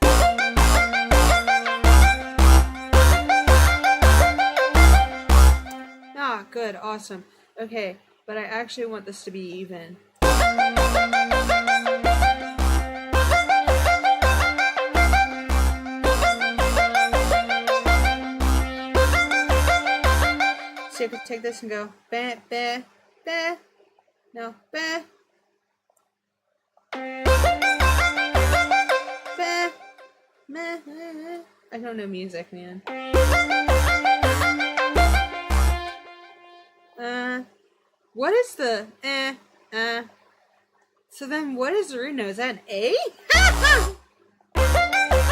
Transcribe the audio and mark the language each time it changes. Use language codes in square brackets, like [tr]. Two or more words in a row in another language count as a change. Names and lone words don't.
[en] Good, awesome. Okay, but I actually want this to be even. So you could take this and go ba ba ba. No, ba ba meh. I don't know music, man. What is the So then what is the root note? Is that an A?